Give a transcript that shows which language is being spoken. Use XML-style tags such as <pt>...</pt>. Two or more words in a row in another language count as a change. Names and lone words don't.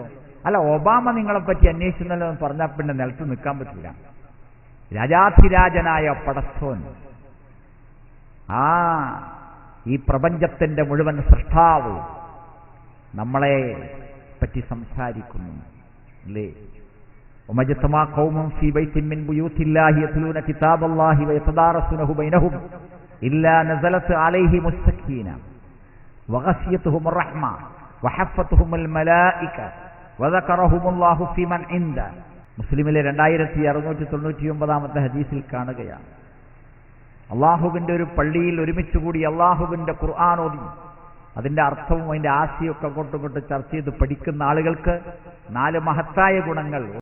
<ml>അല്ല, ഒബാമ നിങ്ങളെപ്പറ്റി അന്വേഷിച്ചിരുന്നല്ലോ എന്ന് പറഞ്ഞാൽ പിന്നെ നിലത്ത് നിൽക്കാൻ പറ്റില്ല. രാജാധിരാജനായ പടച്ചോൻ, ഈ പ്രപഞ്ചത്തിന്റെ മുഴുവൻ സൃഷ്ടാവ് നമ്മളെ പറ്റി സംസാരിക്കുന്നു അല്ലേ?</ml> <ar>ومجتمع قوم في بيت من بيوت الله يتلون كتاب الله ويتدارسونه بينهم إلا نزلت عليهم السكينة وغشيتهم الرحمة وحفتهم الملائكة وذكرهم الله في من عنده.</ar> <ml>മുസ്ലിമിലെ 2699 ഹദീസിൽ കാണുകയാണ്, അള്ളാഹുവിന്റെ ഒരു പള്ളിയിൽ ഒരുമിച്ചുകൂടി അള്ളാഹുവിന്റെ ഖുർആൻ ഓതി അതിന്റെ അർത്ഥവും അതിന്റെ ആശയമൊക്കെ അങ്ങോട്ടും ഇങ്ങോട്ട് ചർച്ച ചെയ്ത് പഠിക്കുന്ന ആളുകൾക്ക് 4 മഹത്തായ ഗുണങ്ങൾ.</ml>